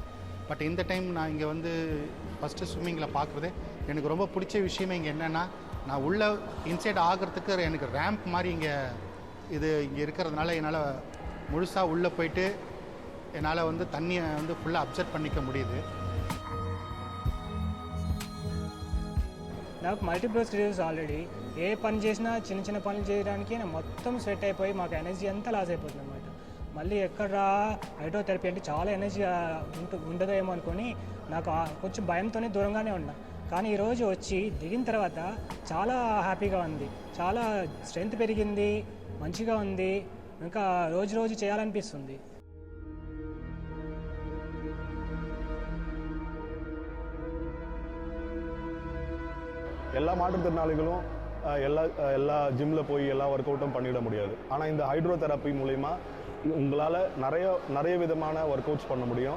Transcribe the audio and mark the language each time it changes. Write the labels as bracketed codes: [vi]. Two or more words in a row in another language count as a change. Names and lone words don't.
[ta] பட் இந்த டைம் நான் இங்கே வந்து ஃபஸ்ட்டு ஸ்விம்மிங்கில் பார்க்குறது எனக்கு ரொம்ப பிடிச்ச விஷயமே இங்கே என்னென்னா, நான் உள்ளே இன்சைட் ஆகிறதுக்கு எனக்கு ரேம்ப் மாதிரி இங்கே இருக்கிறதுனால என்னால் முழுசாக உள்ளே போயிட்டு என்னால் வந்து தண்ணியை வந்து ஃபுல்லாக அப்சர்வ் பண்ணிக்க முடியுது. [te] నాకు [en] multiple sclerosis [te] ఆల్రెడీ. ఏ పని చేసినా చిన్న చిన్న పనులు చేయడానికి నేను మొత్తం స్వెట్ అయిపోయి మాకు ఎనర్జీ అంతా లాస్ అయిపోతుంది అనమాట. మళ్ళీ ఎక్కడ హైడ్రోథెరపీ అంటే చాలా ఎనర్జీ ఉండదేమో అనుకొని నాకు కొంచెం భయంతోనే దూరంగానే ఉన్నా. కానీ ఈరోజు వచ్చి దిగిన తర్వాత చాలా హ్యాపీగా ఉంది, చాలా స్ట్రెంగ్త్ పెరిగింది, మంచిగా ఉంది, ఇంకా రోజు రోజు చేయాలనిపిస్తుంది. [ta] எல்லா மாற்றுத்திறனாளிகளும் எல்லா ஜிம்மில் போய் எல்லா [en] work outum [ta] பண்ணிட முடியாது. ஆனால் இந்த ஹைட்ரோதெரப்பி மூலிமா உங்களால் நிறைய விதமான [en] work outs [ta] பண்ண முடியும்.